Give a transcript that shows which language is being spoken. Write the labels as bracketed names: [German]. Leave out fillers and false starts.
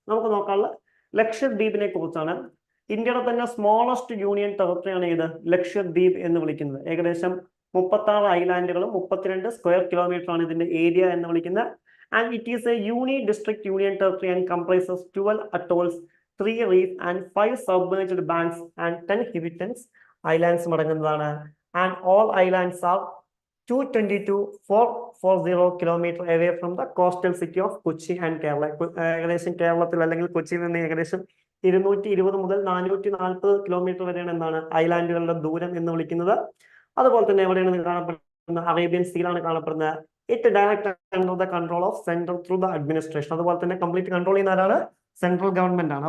[Malayalam] നമുക്ക് നോക്കാനുള്ള ലക്ഷദ്വീപിനെ കുറിച്ചാണ്. ഇന്ത്യയുടെ തന്നെ സ്മോളസ്റ്റ് യൂണിയൻ ടെറിട്ടറിയാണ് ഇത് ലക്ഷദ്വീപ് എന്ന് വിളിക്കുന്നത്. ഏകദേശം 36 ഐലാൻഡുകളും 32 സ്ക്വയർ കിലോമീറ്റർ ആണ് ഇതിന്റെ ഏരിയ എന്ന് വിളിക്കുന്നത്. [English] And it is a district union territory and comprises 12 atolls, 3 reefs and 5 submerged banks and 10 inhabitants. [Malayalam] Islands അടങ്ങുന്നതാണ്. [English] And all islands are 222,440 kilometer away from the coastal city of Kochi and Kerala. [Malayalam] ഏകദേശം കേരളത്തിൽ അല്ലെങ്കിൽ കൊച്ചിയിൽ നിന്ന് ഏകദേശം 220 മുതൽ 440 kilometre വരെയാണ് എന്താണ് ഐലാൻഡുകളുടെ ദൂരം എന്ന് വിളിക്കുന്നത്. അതുപോലെ തന്നെ എവിടെയാണ് കാണപ്പെടുന്നത്, അറേബ്യൻ സീയിലാണ് കാണപ്പെടുന്നത്. [English] It direct under the control of central through the administration. [Malayalam] അതുപോലെ തന്നെ കംപ്ലീറ്റ് കൺട്രോൾ ചെയ്യുന്ന ആരാണ്? സെൻട്രൽ ഗവൺമെന്റ് ആണ്.